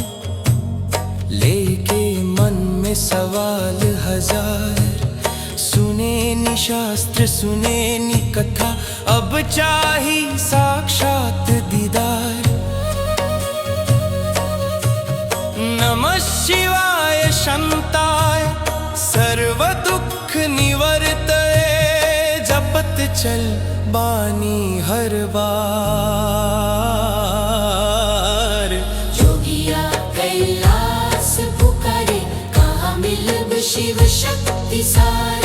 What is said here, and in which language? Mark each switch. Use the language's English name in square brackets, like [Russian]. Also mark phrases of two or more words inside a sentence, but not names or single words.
[Bhojpuri] लेके मन में सवाल हजार। सुने नी शास्त्र सुने नी कथा, अब चाही साक्षात दीदार। [Sanskrit] नमः शिवाय शांताय सर्व दुख निवर्तये, [Bhojpuri] जपत चल बानी हर बार। जोगिया कैलाश पुकारे, कहाँ मिलब शिव शक्ति सार।